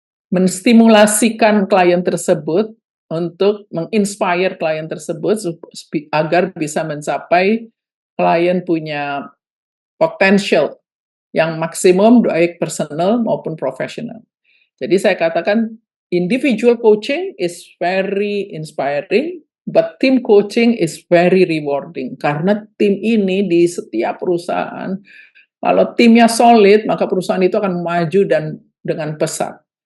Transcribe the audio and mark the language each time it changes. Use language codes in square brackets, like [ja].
[id] menstimulasikan klien tersebut untuk menginspire klien tersebut agar bisa mencapai klien punya potential yang maksimum baik personal maupun profesional. Jadi saya katakan [en] individual coaching is very inspiring, but team coaching is very rewarding. [id] Karena tim ini di setiap perusahaan, kalau timnya solid, maka perusahaan itu akan maju dan dengan pesat.